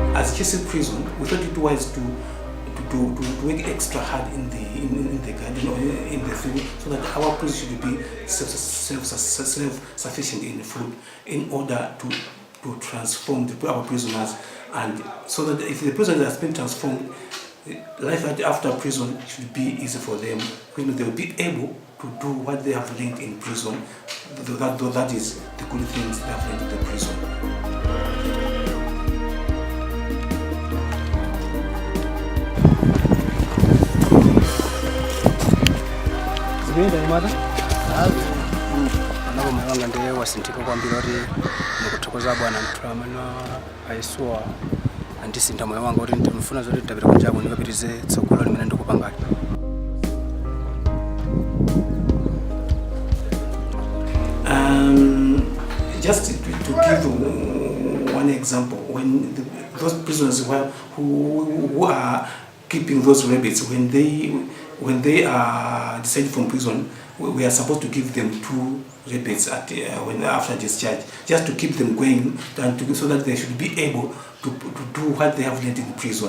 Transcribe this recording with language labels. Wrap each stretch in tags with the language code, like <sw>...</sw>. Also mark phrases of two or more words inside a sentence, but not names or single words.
<en>as Cisanet prison, we thought it wise to work extra hard in the garden or in the field, so that our prison should be self-sufficient in food, in order to transform our prisoners, and so that if the prison has been transformed, life after prison should be easy for them. They will be able to do what they have learned in prison. That is the good things they have learned in the prison.</en> <ny>Anabomanga ndiye wasintiko kwambira kuti ndikuthokoza bwana mthulamana aiswa andisinta moyo wanga kuti ndimufuna zoti ndapita kunjako ndikapitize tsogolo limene ndikupangani.</ny> <en>Just to give one example, when those prisoners who are keeping those rabbits, when they are decided from prison, we are supposed to give them 2 rabbits after discharge, just to keep them going, and so that they should be able to do what they have learned in prison.</en>